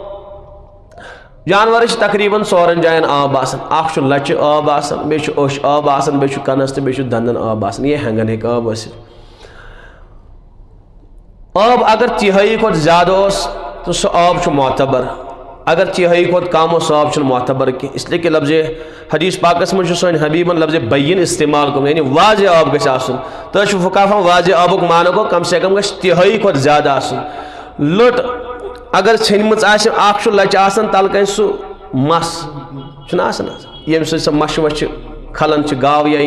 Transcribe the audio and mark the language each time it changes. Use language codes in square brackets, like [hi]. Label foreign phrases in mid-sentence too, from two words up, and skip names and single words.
[ks] جانورس تقریباً 4 جاین آب آسان اکھ چھُ لچہِ آب آسان بیٚیہِ چھُ أچھ آب آسان بیٚیہِ چھُ کنس تہٕ بیٚیہِ چھُ دندن آب آسان یہ ہینگن ہیٚکہِ آب ٲسِتھ آب اگر تِہٲیی کھۄتہٕ زیادٕ اوس تہٕ سُہ آب چھُ معتبر اگر تِہٲیی کھۄتہٕ کم اوس سُہ آب چھُنہٕ معتبر کینٛہہ [ur] اس لیے کہ [ks] لفظ حدیث پاکس منٛز چھُ سٲنۍ حبیبن لفظ بیٖن استعمال کوٚرمُت یعنی واضح آب گژھِ آسُن تۄہہِ چھُ فقہاہن واضح آبُک معنی گوٚو [ur] کم سے کم [ks] گژھِ تِہٲیی کھۄتہٕ زیادٕ آسُن لٔٹ اگر ژھیٚنمٕژ آسہِ اکھ چھُ لچہِ آسان تلہٕ کنہِ سُہ مس چھُنہ آسان ییٚمہِ سۭتۍ سۄ مچھِ وچھِ کھلان چھِ گاو یا